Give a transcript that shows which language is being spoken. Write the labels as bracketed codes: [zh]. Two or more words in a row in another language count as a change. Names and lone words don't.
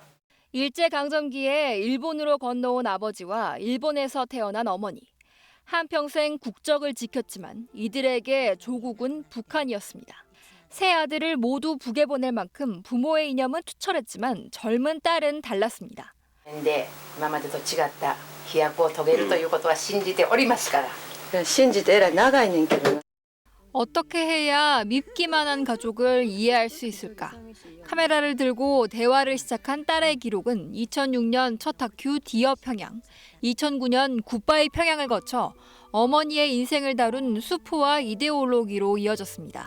[ko] 일제강점기에 일본으로 건너온 아버지와 일본에서 태어난 어머니. 한평생 국적을 지켰지만 이들에게 조국은 북한이었습니다. 세 아들을 모두 북에 보낼 만큼 부모의 이념은 투철했지만 젊은 딸은 달랐습니다. [ja] 근데 이마마데 と違った飛躍を遂げるということは信じておりますから。信じてえらい長いねんけど。 [ko] 어떻게 해야 밉기만 한 가족을 이해할 수 있을까? 카메라를 들고 대화를 시작한 딸의 기록은 2006년 첫 다큐 디어 평양, 2009년 굿바이 평양을 거쳐 어머니의 인생을 다룬 수포와 이데올로기로 이어졌습니다.